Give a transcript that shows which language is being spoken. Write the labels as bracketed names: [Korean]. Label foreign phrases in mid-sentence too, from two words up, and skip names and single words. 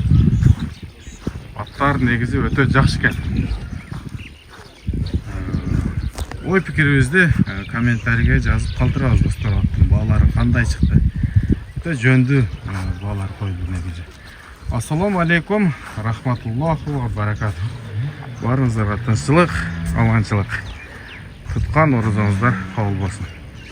[Kyrgyz] Аттар негизи өтө жакшы экен. Ой пикирибизди комментарийге жазып калтырабыз достор. Аттын баалары кандай чыкты? Өтө жөндүү баалар койду негизи. [Arabic] السلام عليكم، رحمة الله وبركاته. [Kazakh] Барыңыздарға тыныштылық, аманшылық. Тұтқан оразаңыздар қабыл болсын.